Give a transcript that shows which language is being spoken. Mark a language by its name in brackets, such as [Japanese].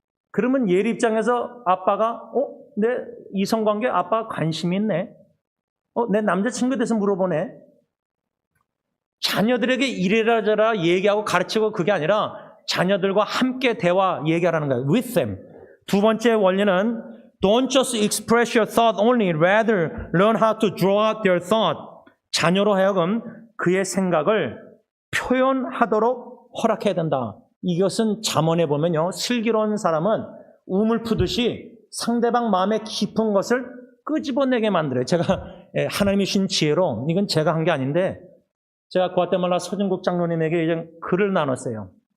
[Korean] 그러면 예리 입장에서 아빠가 내 이성관계 아빠가 관심이 있네. 내 남자친구에 대해서 물어보네. 자녀들에게 이래라 저래라 얘기하고 가르치고 그게 아니라 자녀들과 함께 대화 얘기하라는 거예요. [English] With them. [Korean] 두 번째 원리는 [English] Don't just express your thought only, rather learn how to draw out their thought. [Korean] 자녀로 하여금 그의 생각을 표현하도록 허락해야 된다. 이것은 잠언에 보면요. 슬기로운 사람은 우물 푸듯이 상대방 마음에 깊은 것을 끄집어내게 만들어요. 제가 하나님이 주신 지혜로 이건 제가 한 게 아닌데 제가 구아테말라 서진국 장로님에게 이제 글을 나눴어요.